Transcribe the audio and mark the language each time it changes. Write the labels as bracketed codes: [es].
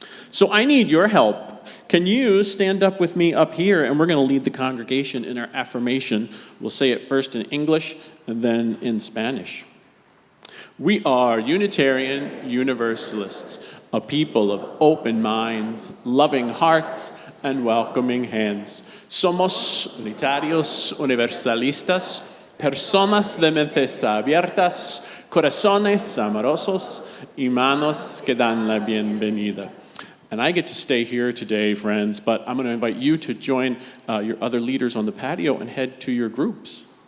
[en] So I need your help. Can you stand up with me up here, and we're going to lead the congregation in our affirmation. We'll say it first in English and then in Spanish. We are Unitarian Universalists, a people of open minds, loving hearts, and welcoming hands. [es] Somos unitarios universalistas, personas de mentes abiertas, corazones amorosos y manos que dan la bienvenida. [en] And I get to stay here today, friends, but I'm going to invite you to join your other leaders on the patio and head to your groups.